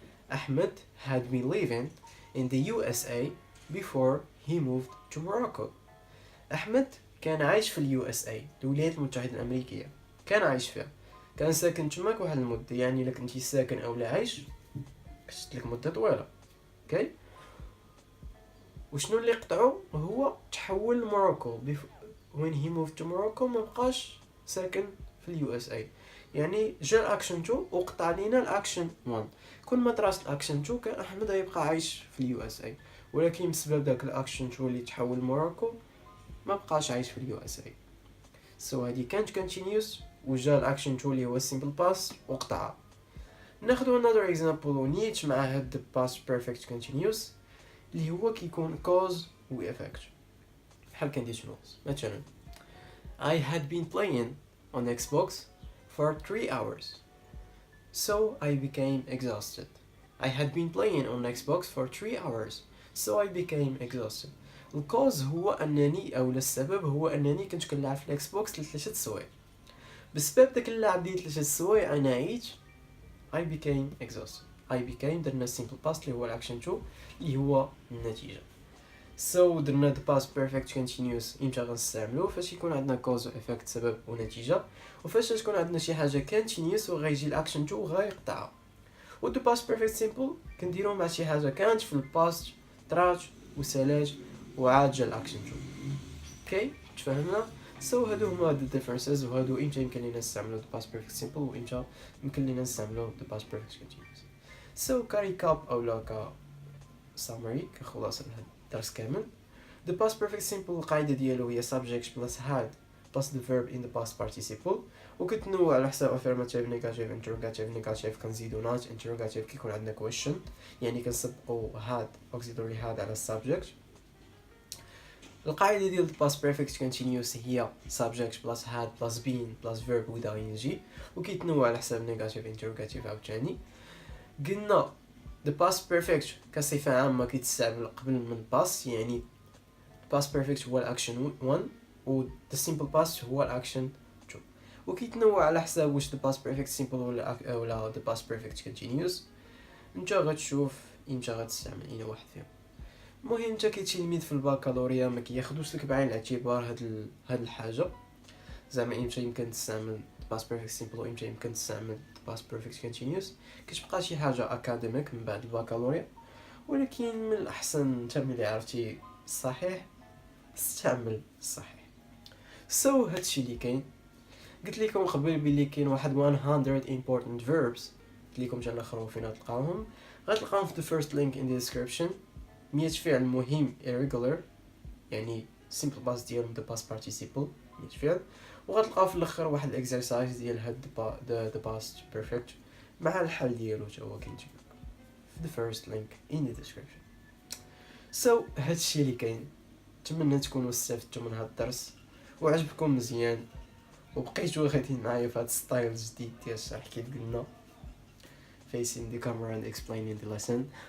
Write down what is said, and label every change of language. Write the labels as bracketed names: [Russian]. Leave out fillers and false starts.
[English] Ahmed had been living in the USA before he moved to Morocco. [Arabic] أحمد كان عايش في اليو اس اي الولايات المتحدة الأمريكية، كان عايش فيها، كان ساكن تماك واحد المدة. يعني إلا كنتي ساكن أو لا عايش كتشد لك مدة طويلة. اوكي، وشنو اللي قطعو؟ هو تحول لموروكو [English] when he moved to Morocco [Arabic] ما بقاش ساكن في اليو اس اي. يعني جا الاكشن 2 وقطع لينا الاكشن 1. كل ما طراس الاكشن 2 كان احمد يبقى عايش في اليو اس اي، ولكن بسبب داك الاكشن 2 اللي تحول لموروكو ما بقاش عايش في اليو اس اي. سو هذه كانت كونتينيوس وجا الاكشن 2 اللي هو سيمبل باس وقطعها. ناخذ [English] another example [Arabic] ونيت مع هاد past perfect continuous اللي هو كيكون cause و effect بحال conditionals. [English] مثلا I had been playing on Xbox for 3 hours so I became exhausted. I had been playing on Xbox for 3 hours so I became exhausted. [Arabic] الكوز هو انني او السبب هو انني كنت كنلعب في الاكس بوكس ل3 سوايع. بسبب داك اللعب ديال 3 سوايع انا عييت. [English] I became exhausted. [Arabic] I became درنا simple past اللي هو الاكشن 2 اللي هو النتيجه. so درنا [English] the past perfect continuous [Arabic] امتى غنستعملوه؟ فاش يكون عندنا cause و effect سبب ونتيجه، وفاش تكون عندنا شي حاجه continuous وغيجي الاكشن 2 وغيقطعها. و [English] the past perfect simple [Arabic] كنديروه مع شي حاجه كانت في الباست طرات وسالات وعاد جا الاكشن 2. اوكي تفهمنا؟ سو هادو هما the differences وهادو امتى يمكن لينا نستعملو [English] the past perfect simple [Arabic] وامتى يمكن لينا نستعملو [English] the past perfect continuous. [Arabic] سو كريكاب اولا ك summary كخلاصه لهاد الدرس كامل. the past perfect simple القاعده ديالو هي [English] subject plus had plus the verb in the past participle، [Arabic] وكتنوع على حساب affirmative negative interrogative negative كنزيدو not interrogative كيكون عندنا question يعني كنسبقو had auxiliary had على subject. القاعده ديال past perfect continuous هي [English] subject plus had plus been plus verb without ing [Arabic] وكيتنوع على حسب negative interrogative عاوتاني. قلنا the past perfect كصفه عامه كيتستعمل قبل من past، يعني past perfect هو الاكشن 1 و the simple past هو الاكشن 2، وكيتنوع على حساب واش the past perfect simple ولا the past perfect continuous. انت غتشوف امتى غتستعمل اي واحد فيهم. المهم انت كتلميذ في الباكالوريا ما كياخذوش لك بعين الاعتبار هاد الحاجه، زعما امتى يمكن تستعمل past perfect simple وامتى يمكن تستعمل past perfect continuous. كتبقى شي حاجه اكاديميك من بعد الباكالوريا، ولكن من الاحسن انت ملي عرفتي الصحيح استعمل الصحيح. هادشي اللي كاين. قلت لكم قبل بلي كاين واحد 100 important verbs، قلت لكم جا الاخرون فين غتلقاوهم. غتلقاهم في [English] the first link in the description. [Arabic] 100 فعل مهم irregular، يعني simple past ديالهم the past participle 100 فعل. وغتلقاو في الاخر واحد الاكسرسايز ديال هاد the past perfect مع الحل ديالو حتى هو كاين في [English] the first link in the description. [Arabic] هادشي اللي كاين. نتمنى تكونوا استفدتوا من هاد الدرس وعجبكم مزيان وبقيتوا غاديين معايا في هاد ستايل جديد ديال الشرح كيف قلنا [English] facing the camera and explaining the lesson.